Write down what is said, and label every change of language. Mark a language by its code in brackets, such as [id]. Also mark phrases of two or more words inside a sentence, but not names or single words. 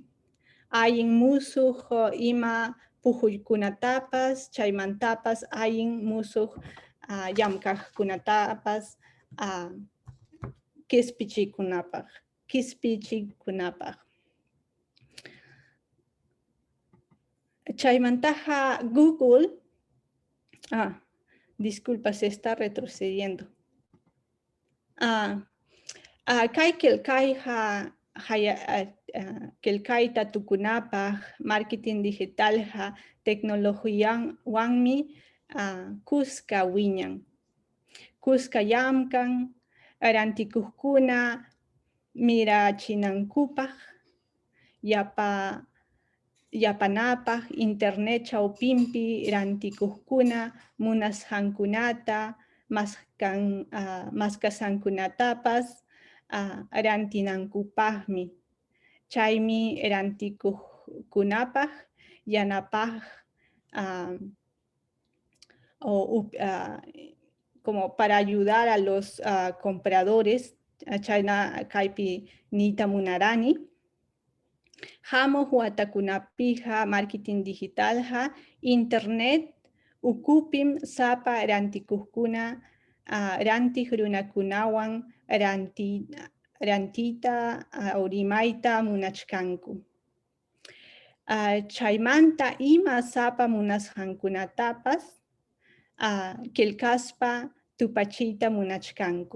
[qu] Ayin musuq ima pujuykunatapas, chaymantapas ayin musuq llamkaqkunatapas kispichikunapaq. [es] Chaymantaja Google, disculpa, se está retrocediendo. [qu] Kelkaita tukunapaq [en] marketing digital [qu] tecnología wanmi kuska wiñan. Kuska llamkan, rantikuqkuna mirachinankupaq, yapanapaq, internet chawpinpi rantikuqkuna munasqankunata, maskasankunatapas rantinankupaqmi. Chaymi rantikuqkunapaq yanapaq [es] como para ayudar a los compradores, [qu] chayna kaypi nita munarani. Hamuq watakunapija [en] marketing digital [qu] internet ukupim sapa rantikuqkuna rantiq runakunawan rantita rimayta munachkanku. Chaymanta ima sapa munasqankunatapas kilkaspa tupachita munachkanku.